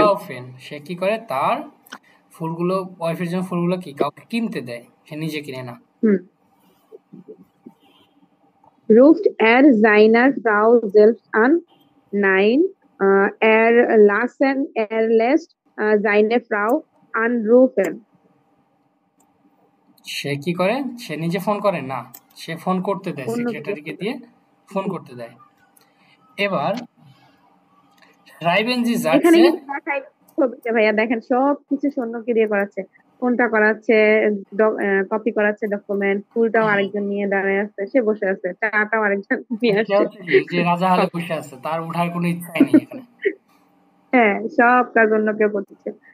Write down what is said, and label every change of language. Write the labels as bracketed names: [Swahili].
[Bangla] kaufen, সে কি করে তার ফুলগুলো ওয়াইফের জন্য ফুলগুলো কি কাউকে কিনতে দেয়, সে নিজে কিনে না। হুম। [German] Ruft er seiner Frau selbst an? 9 er lässt seine Frau anrufen। [Bangla] সে কি করে? সে নিজে ফোন করে না, সে ফোন করতে দেয়, অন্য সেক্রেটারিকে দিয়ে ফোন করতে দেয়। [German] এবার schreiben Sie [Bangla] এখানে [German] Sätze, [Bangla] কিন্তু দেখাই ছবিতে ভাইয়া, দেখেন সবকিছু সৈন্যকে দিয়ে করাচ্ছে, কোনটা করাচ্ছে, কপি করাচ্ছে ডকুমেন্ট, ফুলটাও আরেকজন নিয়ে দাঁড়ায় আছে, সে বসে আছে, চাটাও আরেকজন নিয়ে সে আসছে। হচ্ছে কি যে রাজা হলে বসে আছে, তার উঠার কোনো ইচ্ছাই নেই এখানে। হ্যাঁ, সব কাজ অন্য কেউ করতেছে।